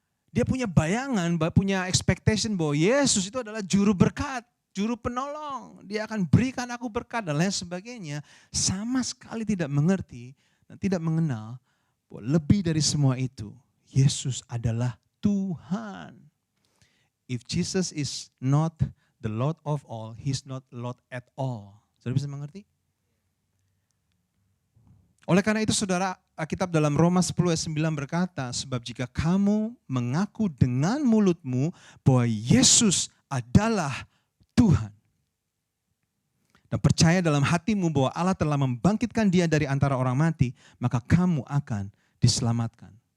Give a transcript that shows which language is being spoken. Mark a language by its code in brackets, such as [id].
[id] Dia punya bayangan, punya expectation bahwa Yesus itu adalah juru berkat, juru penolong. Dia akan berikan aku berkat dan lain sebagainya. Sama sekali tidak mengerti dan tidak mengenal bahwa lebih dari semua itu, Yesus adalah Tuhan. [en] If Jesus is not the Lord of all, He's not Lord at all. [id] Saudara bisa mengerti? Oleh karena itu saudara, Alkitab dalam Roma 10 ayat 9 berkata, sebab jika kamu mengaku dengan mulutmu bahwa Yesus adalah Tuhan, dan percaya dalam hatimu bahwa Allah telah membangkitkan dia dari antara orang mati, maka kamu akan diselamatkan.